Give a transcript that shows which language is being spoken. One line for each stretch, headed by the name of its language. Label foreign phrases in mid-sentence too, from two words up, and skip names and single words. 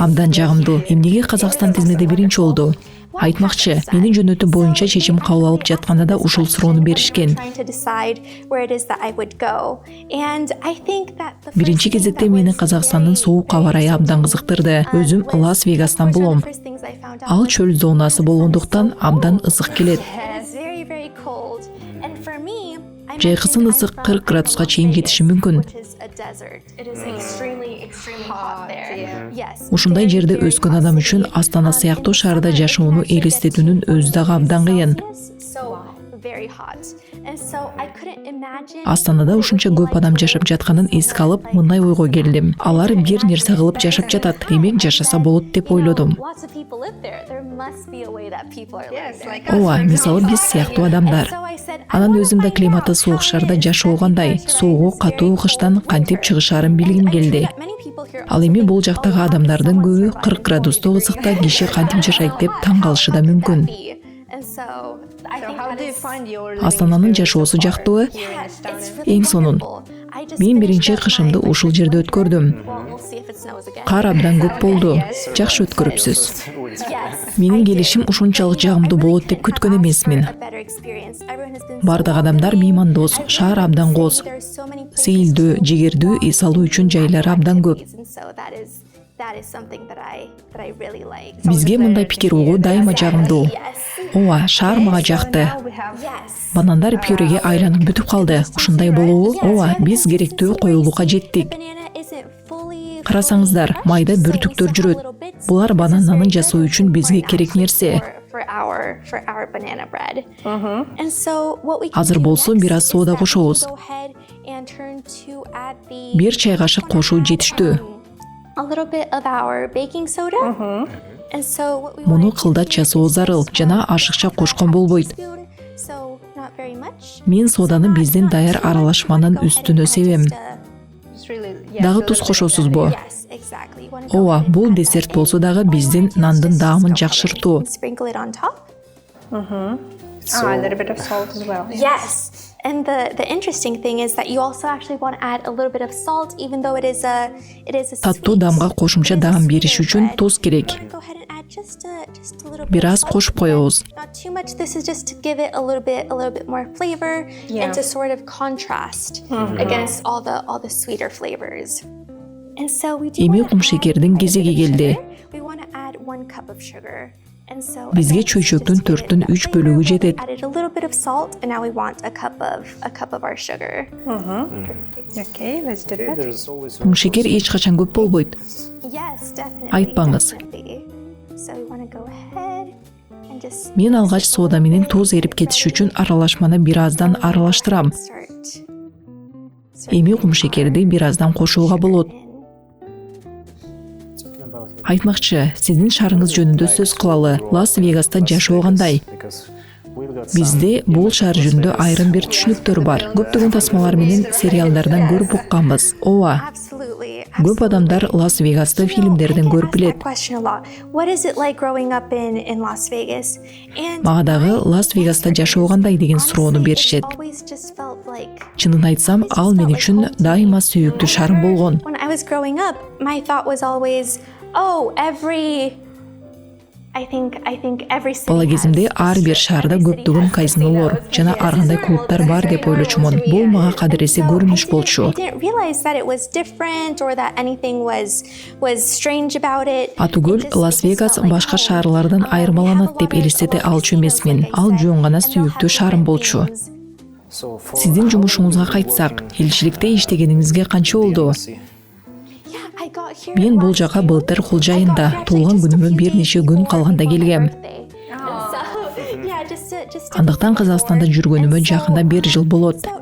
Kyrgyz: Абдан жагымдуу. Эмнеге Казакстан тизмеде биринчи болду? Айтмакчы, менин жөнөтү боюнча чечим кабыл алып жатканда да ушул суроону беришкен.
English: trying to decide where it is that I would go. And I think that the
Kyrgyz: Биринчи кезекте мени Казакстандын суук аба ырайы абдан кызыктырды. Өзүм Лас-Вегастан болом. Ал чөл зонасы болгондуктан абдан ысык келет.
English: It's very cold. And for me,
Kyrgyz: Жайкысын ысык 40 градуска чейин жетиши мүмкүн.
English: which is a desert. It is extremely hot there. Yes.
Kyrgyz: Ушундай жерде өскөн адам үчүн Астана сыяктуу шаарда жашоону элестетүүнүн өзү дагы абдан кыйын.
English: So very hot. And so I couldn't imagine
Kyrgyz: Астанада ушунча көп адам жашап жатканын эске алып, мындай ойго келдим. Алар бир нерсе кылып жашап жатат. Демек жашаса болот деп ойлодум.
English: lots of people live there. There must be a way that people are Yes, living like there.
Kyrgyz: Ооба, мисалы биз сыяктуу адамдар.
English: So I said, I
Kyrgyz: Анан
English: wanna
Kyrgyz: өзүм да
English: find
Kyrgyz: климаты
English: out
Kyrgyz: суук
English: how
Kyrgyz: шаарда
English: it is
Kyrgyz: жашоо
English: that
Kyrgyz: кандай,
English: people are
Kyrgyz: соогу
English: very
Kyrgyz: катуу
English: cold
Kyrgyz: кыштан кантип чыгышаарын билгим келди.
English: that many people here
Kyrgyz: Ал эми бул жактагы адамдардын көбү 40 градустуу ысыкта киши кантип жашайт деп таң калышы да мүмкүн.
English: And so I So think how that do you is find your living
Kyrgyz: Астананын
English: experience
Kyrgyz: жашоосу
English: so far
Kyrgyz: жактуубу?
English: here in Yeah, Astana? it's really
Kyrgyz: Эң сонун.
English: wonderful. I just
Kyrgyz: Мен
English: finished
Kyrgyz: биринчи
English: up
Kyrgyz: кышымды
English: my
Kyrgyz: ушул жерде өткөрдүм.
English: Well, we'll see if it snows again.
Kyrgyz: Кар абдан көп болду. Жакшы өткөрүпсүз.
English: Yes.
Kyrgyz: Менин келишим ушунчалык жагымдуу болот деп күткөн эмесмин.
English: A better experience. Everyone has been
Kyrgyz: Бардык
English: so
Kyrgyz: адамдар
English: welcoming.
Kyrgyz: меймандос, шаар абдан кооз.
English: There's so many places
Kyrgyz: Сейилдөө,
English: to
Kyrgyz: жигердүү, эс алуу үчүн жайлары абдан көп.
English: And so that is something that I really like.
Kyrgyz: Бизге мындай пикир угуу дайыма жагымдуу.
English: Yes.
Kyrgyz: Ооба, шаар мага жакты.
English: Now we have Yes.
Kyrgyz: Банандар пюреге айланып бүтүп калды. Ушундай болобу? Ооба, биз керектүү коюлукка жеттик.
English: Banana isn't fully
Kyrgyz: Карасаңыздар, майда бүртүктөр жүрөт. Булар банананы жасоо үчүн бизге керек нерсе.
English: for our banana bread. And so what we can
Kyrgyz: Азыр
English: do
Kyrgyz: болсо
English: next
Kyrgyz: бир аз
English: is
Kyrgyz: соода
English: that we
Kyrgyz: кошобуз.
English: go ahead and turn to add the
Kyrgyz: Бир чай кашык кошуу жетиштүү.
English: a little bit of our baking soda. And so what we
Kyrgyz: Муну
English: want to
Kyrgyz: кылдат
English: do
Kyrgyz: жасоо
English: is
Kyrgyz: зарыл, жана ашыкча кошкон болбойт.
English: spoon, so not very much.
Kyrgyz: Мен сооданы биздин даяр аралашманын үстүнө себем.
English: it's really
Kyrgyz: Дагы туз кошосузбу?
English: Yes, exactly. You wanna go
Kyrgyz: Ооба,
English: ahead and
Kyrgyz: бул
English: add
Kyrgyz: десерт
English: that
Kyrgyz: болсо
English: in.
Kyrgyz: дагы биздин нандын даамын жакшыртуу.
English: Sprinkle it on top. A little bit of salt as well. Yes. And the interesting thing is that you also actually want to add a little bit of salt, even though it is a
Kyrgyz: Таттуу
English: sweet-
Kyrgyz: даамга кошумча
English: it is a
Kyrgyz: даам
English: sweeter
Kyrgyz: бериш үчүн
English: bread.
Kyrgyz: туз керек.
English: You wanna go ahead and add just a little bit
Kyrgyz: Бир
English: of
Kyrgyz: аз
English: salt.
Kyrgyz: кошуп коебуз.
English: Not too much. This is just to give it a little bit more flavor and to sort of contrast against all the sweeter flavors. And so we do
Kyrgyz: Эми
English: wanna
Kyrgyz: кум
English: add
Kyrgyz: шекердин
English: quite a
Kyrgyz: кезеги
English: bit of
Kyrgyz: келди.
English: sugar. We want to add 1 cup of sugar. And so
Kyrgyz: Бизге
English: again,
Kyrgyz: чөйчөктүн
English: just to give it
Kyrgyz: 4/3
English: that flavor,
Kyrgyz: бөлүгү
English: we
Kyrgyz: жетет.
English: added a little bit of salt, and now we want a cup of our sugar. Okay, let's do Okay, that. there's always
Kyrgyz: Кум шекер эч качан көп болбойт.
English: Yes, definitely.
Kyrgyz: Айтпаңыз.
English: Definitely. So we want to go ahead and just
Kyrgyz: Мен алгач сода менен туз эрип кетиш үчүн аралашманы бир аздан аралаштырам.
English: start.
Kyrgyz: Эми кум шекерди бир аздан кошууга болот.
English: talking about your
Kyrgyz: Айтмакчы, сиздин шаарыңыз жөнүндө сөз кылалы. Лас-Вегаста жашоо кандай?
English: because we've got
Kyrgyz: Бизде бул шаар жөнүндө айрым бир түшүнүктөр бар. Көптөгөн тасмалар менен сериалдардан көрүп укканбыз. Ооба,
English: Absolutely.
Kyrgyz: көп адамдар Лас-Вегасты фильмдерден көрүп билет.
English: Question a lot. What is it like growing up in Las Vegas? And
Kyrgyz: Мага дагы Лас-Вегаста жашоо кандай деген суроону беришет.
English: always just felt like
Kyrgyz: Чынын айтсам, ал мен үчүн дайыма сүйүктүү шаарым болгон.
English: when I was growing up, my thought was always, oh, I think every city
Kyrgyz: Бала кезимде
English: has
Kyrgyz: ар бир
English: this,
Kyrgyz: шаарда
English: every city
Kyrgyz: көптөгөн
English: has
Kyrgyz: казинолор
English: casinos.
Kyrgyz: жана ар кандай клубдар бар деп ойлочумун. Бул мага кадыресе көрүнүш
English: I
Kyrgyz: болчу.
English: didn't realize that it was different or that anything was strange about it.
Kyrgyz: Атүгүл Лас-Вегас башка шаарлардан айырмаланат деп элестете алчу эмесмин. Ал жөн гана сүйүктүү шаарым болчу. so for Сиздин жумушуңузга кайтсак, элчиликте иштегениңизге канча болду? Мен бул жака былтыр кулж айында, туулган күнүмө бир нече күн калганда келгем. Андыктан Казакстанда жүргөнүмө жакында 1 жыл болот.